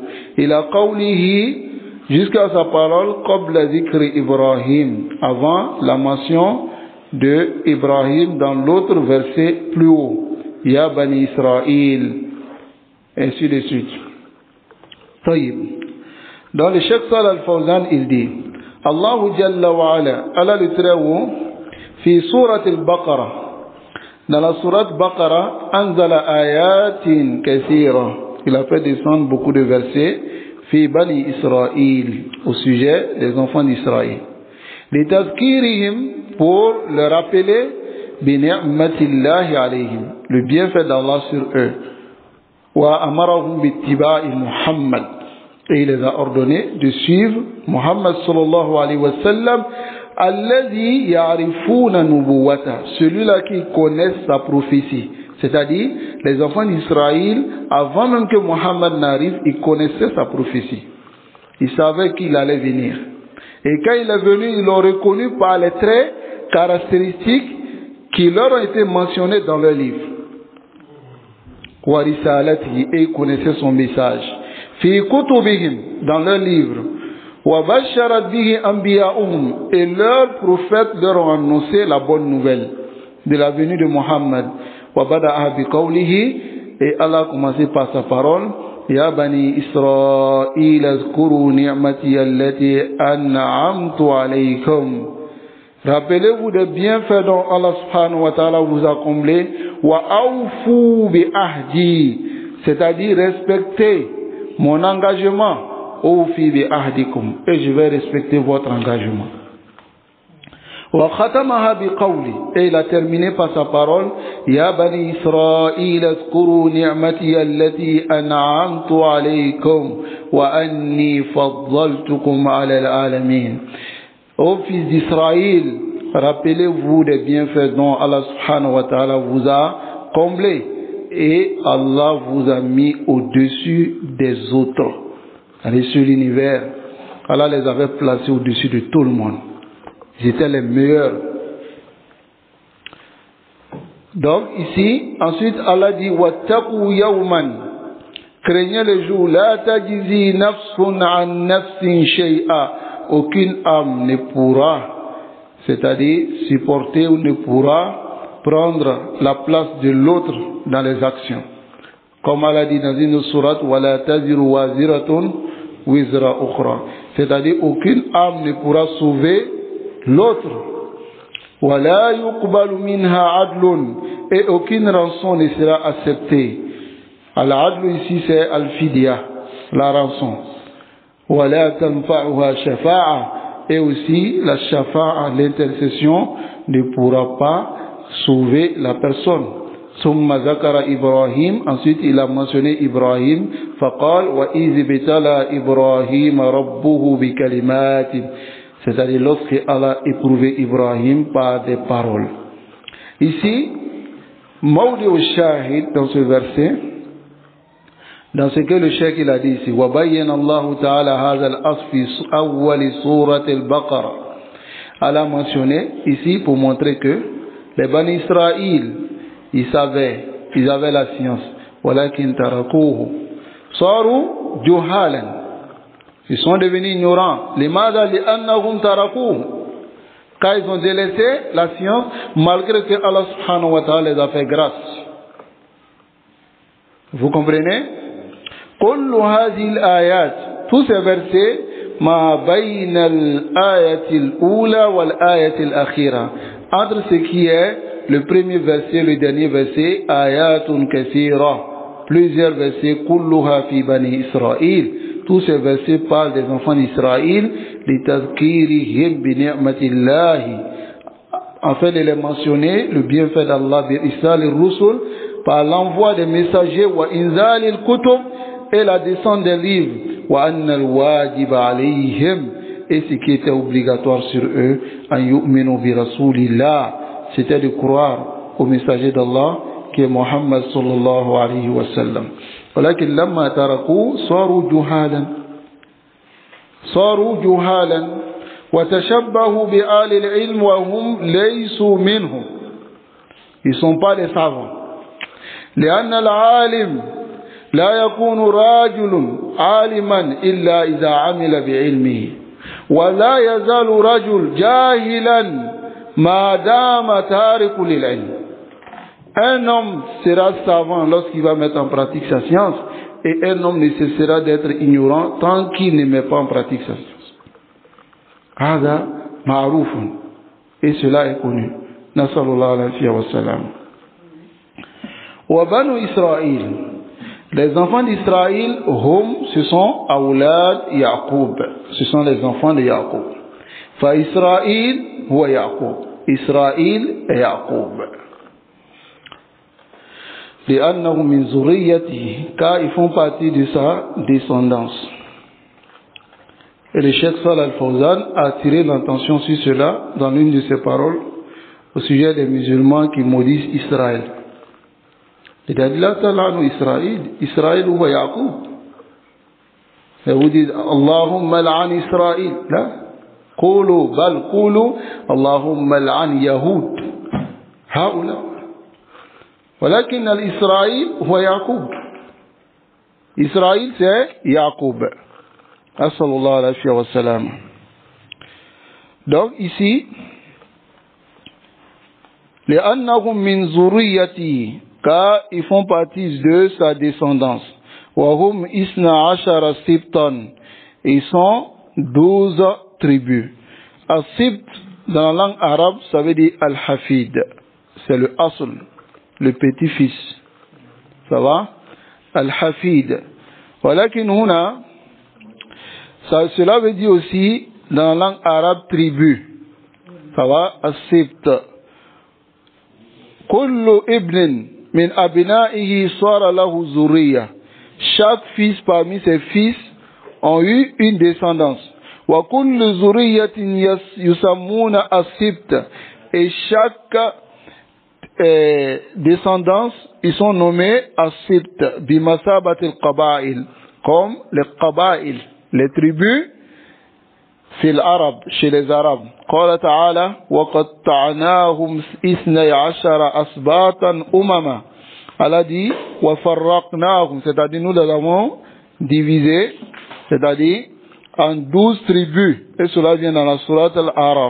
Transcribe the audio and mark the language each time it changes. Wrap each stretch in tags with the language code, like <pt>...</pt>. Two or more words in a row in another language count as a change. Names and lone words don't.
<ar>إلى قوله,</ar> <fr>jusqu'à sa parole,</fr> <ar>قبل ذكر إبراهيم,</ar> <fr>avant la mention de Ibrahim dans l'autre verset plus haut.</fr> <ar>يا بني إسرائيل,</ar> <fr>ainsi de suite. Taïb. Dans le Cheikh Salih Al-Fawzan, il dit:</fr> <ar>الله جل وعلا,</ar> <fr>Allah le très haut,</fr> <ar>في سورة البقرة,</ar> <fr>dans la sourate Baqarah,</fr> <ar>أنزل آيات كثيرة,</ar> <fr>il a fait descendre beaucoup de versets,</fr> <ar>في بني إسرائيل,</ar> <fr>au sujet des enfants d'Israël.</fr> <ar>لتذكيرهم,</ar> <fr>pour le rappeler,</fr> <ar>بنعمة الله عليهم,</ar> <fr>le bienfait d'Allah sur eux.</fr> <ar>وأمرهم باتباع محمد,</ar> <fr>et il les a ordonnés de suivre Muhammad</fr> <ar>صلى الله عليه وسلم الذي يعرفون نبوته,</ar> <fr>celui-là qui connaît sa prophétie. C'est-à-dire, les enfants d'Israël, avant même que Muhammad n'arrive, ils connaissaient sa prophétie. Ils savaient qu'il allait venir. Et quand il est venu, ils l'ont reconnu par les traits caractéristiques qui leur ont été mentionnés dans leur livre. Et ils connaissaient son message.</fr> <ar>في كتبهم,</ar> <fr>dans leur livre. Et leurs prophètes leur ont annoncé la bonne nouvelle de la venue de Muhammad. Et Allah a commencé par sa parole:</fr> <ar>يا بني إسرائيل اذكروا نعمتي التي أنعمت عليكم.</ar> <fr>Rappelez-vous des bienfaits dont Allah</fr> <ar>سبحانه وتعالى</ar> <fr>vous a comblé.</fr> <ar>وأوفوا بعهدي,</ar> <fr>c'est-à-dire respectez mon engagement.</fr> <ar>أوف بعهدكم,</ar> <fr>et je vais respecter votre engagement.</fr> <ar>وختمها بقول,</ar> <fr>et il a terminé par sa parole:</fr> <ar>يا بني إسرائيل اذكروا نعمتي التي أنعمت عليكم وأني فضلتكم على العالمين.</ar> <fr>Ô fils d'Israël, rappelez-vous des bienfaits dont Allah</fr> <ar>سبحانه وتعالى</ar> <fr>vous a comblé, et Allah vous a mis au-dessus des autres. Allez sur l'univers, Allah les avait placés au-dessus de tout le monde. Ils étaient les meilleurs. Donc ici, ensuite Allah dit:</fr> <ar>واتقوا يوما,</ar> <fr>craignez le jour,</fr> <ar>لا تجزي نفس عن نفس شيئا,</ar> <fr>aucune âme ne pourra, c'est-à-dire supporter ou ne pourra prendre la place de l'autre dans les actions. Comme Allah dit dans une sourate:</fr> <ar>ولا تزر وازرة وزر أخرى,</ar> <fr>c'est-à-dire aucune âme ne pourra sauver l'autre.</fr> <ar>ولا يقبل منها عدل,</ar> <fr>et aucune rançon ne sera acceptée. Al-adlu ici c'est al-fidya, la rançon.</fr> <ar>ولا تنفعها شفاعة,</ar> <fr>et aussi la shafa'a, l'intercession, ne pourra pas sauver la personne.</fr> <ar>ثم ذكر إبراهيم,</ar> <fr>ensuite il a mentionné Ibrahim.</fr> <ar>فقال وإذ ابتلى إبراهيم ربه بكلمات,</ar> <fr>c'est-à-dire lorsque Allah a éprouvé Ibrahim par des paroles. Ici,</fr> <ar>موضع الشاهد,</ar> <fr>dans ce verset, dans ce que le cheikh il a dit ici,</fr> <ar>وبين الله تعالى هذا الأصل في أول سورة البقرة.</ar> <fr>Allah a mentionné ici pour montrer que les Bani Israël, ils avaient la science.</fr> <ar>ولكن تركوه صاروا جهالا,</ar> <fr>ils sont devenus ignorants.</fr> <ar>لماذا لأنهم تركوه,</ar> <fr>quand ils ont délaissé la science, malgré que Allah</fr> <ar>سبحانه وتعالى</ar> <fr>les a fait grâce. Vous comprenez?</fr> <ar>كل هذه الآيات,</ar> <fr>tous ces versets,</fr> <ar>ما بين الآية الأولى والآية الأخيرة,</ar> <fr>entre ce qui est le premier verset, le dernier verset,</fr> <ar>آيات كثيرة,</ar> <fr>plusieurs versets,</fr> <ar>كلها في بني إسرائيل,</ar> <fr>tous ces versets parlent des enfants d'Israël,</fr> <ar>لتذكيرهم بنعمة الله,</ar> <fr>afin de les mentionner, le bienfait d'Allah</fr> <ar>بإرسال الرسل,</ar> <fr>par l'envoi des messagers,</fr> <ar>وإنزال الكتب,</ar> <fr>et la descente des livres,</fr> <ar>وأن الواجب عليهم,</ar> <fr>et ce qui était obligatoire sur eux,</fr> <ar>أن يؤمنوا برسول الله,</ar> <fr>c'était de croire au messager d'Allah qui est Muhammad</fr> <ar>صلى الله عليه وسلم. ولكن لما تركوا صاروا جهالا وتشبهوا بآل العلم وهم ليسوا منهم.</ar> <fr>Ils ne sont pas des savants.</fr> <ar>لأن العالم لا يكون رجل عالما إلا إذا عمل بعلمه ولا يزال رجل جاهلا ما دام تارك للعلم.</ar> <fr>Un homme sera savant lorsqu'il va mettre en pratique sa science, et un homme ne cessera d'être ignorant tant qu'il ne met pas en pratique sa science.</fr> <ar>هذا معروف,</ar> <fr>et cela est connu.</fr> <ar>نسأل الله العافية والسلام. وبنو إسرائيل,</ar> <fr>les enfants d'Israël, ce sont</fr> <ar>أولاد يعقوب,</ar> <fr>ce sont les enfants de Jacob.</fr> <ar>فإسرائيل هو يعقوب,</ar> <fr>Israël est Jacob.</fr> <ar>لأنهم من ذريته,</ar> <fr>car ils font partie de sa descendance. Et le Cheikh Salih Al-Fawzan a attiré l'attention sur cela dans l'une de ses paroles au sujet des musulmans qui maudissent Israël. Il a dit là, Israël ou Yacoub. Et vous dites</fr> <ar>اللهم العن إسرائيل.</ar> <fr>Là,</fr> <ar>قولوا اللهم العن اليهود. Haoula. ولكن الإسرائيل هو يعقوب.</ar> <fr>Israël c'est Yacoub.</fr> <ar>صلى الله عليه وسلم.</ar> <fr>Donc ici,</fr> <ar>لأنهم من ذريته,</ar> <fr>car ils font partie de sa descendance.</fr> <ar>وهم 12 سبطا,</ar> <fr>ils sont 12 tribus. As-sibt dans la langue arabe, ça veut dire al-hafid, c'est le asl, le petit-fils. Ça va?</fr> <ar>Al-hafid. ولكن هنا,</ar> <fr>cela veut dire aussi dans la langue arabe tribu. Ça va? As-sibt.</fr> <ar>كل ابن من أبنائه صار له ذرية.</ar> <fr>Chaque fils parmi ses fils ont eu une descendance.</fr> <ar>وكل ذرية يسمون السبت.</ar> <fr>Et chaque descendance, ils sont nommés</fr> <ar>السبت بمثابة القبائل,</ar> <fr>comme les qabaïl, les tribus</fr> <ar>في العرب,</ar> <fr>chez les arabes.</fr> <ar>قال تعالى وقطعناهم 12 أسباطا أمما.</ar> <fr>Allah dit وفرقناهم, c'est-à-dire nous les avons divisés, c'est-à-dire en 12 tribus, et cela vient dans la sourate Al-Araf.</fr>